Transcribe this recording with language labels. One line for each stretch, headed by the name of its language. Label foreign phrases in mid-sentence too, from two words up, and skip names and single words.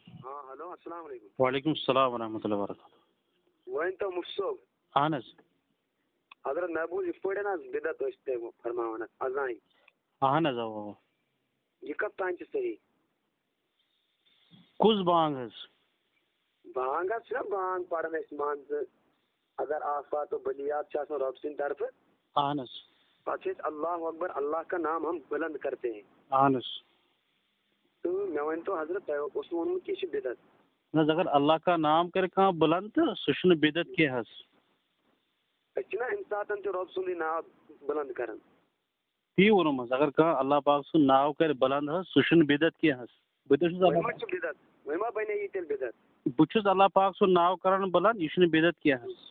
Urdu: ہاں ہلو
Arabic: السلام علیکم. وعلیکم السلام ورحمۃ اللہ وبرکاتہ.
Kashmiri: ؤنۍتو مُفتہِ صٲب اہن حظ حضرت مےٚ بوٗز یِتھ پٲٹھۍ حظ بِدعت ٲسۍ تُہۍ فرماوان اذانہِ اہن حظ اوا یہِ کَتھ تانۍ چھِ صحیح؟ کُس بانگ حظ؟ بانگ حظ چھِنہ بانگ پَران أسۍ مان ژٕ اگر آفات و بلیات چھِ آسان رۄب سٕنٛدِ طرفہٕ اہن حظ پَتہٕ چھِ أسۍ
Arabic: اللہ اکبر
Urdu: اللہ کا نام ہم بُلند کرتے ہیں.
Kashmiri: اہن حظ تہٕ مےٚ ؤنۍتو حضرت تۄہہِ اوسوٕ ووٚنمُت کہِ یہِ چھِ بِدعت. نہ حظ اگر
Urdu: اللہ کا نام
Kashmiri: کرِ کانٛہہ بُلند تہٕ سُہ چھُنہٕ بِدعت کینٛہہ حظ. أسۍ چھِنہ اَمہِ ساتہٕ تہِ رۄب سُنٛدُے ناو بُلند کران. تی ووٚنُم حظ اگر کانٛہہ اللہ پاک سُنٛد ناو کرِ بُلند حظ سُہ چھُنہٕ بِدعت کینٛہہ حظ. بہٕ تہِ چھُس وۄنۍ ما چھُ بِدعت وۄنۍ ما بنے یہِ تیٚلہِ بِدعت؟ بہٕ چھُس اللہ پاک سُنٛد ناو کران بُلند یہِ چھُنہٕ بِدعت کینٛہہ حظ.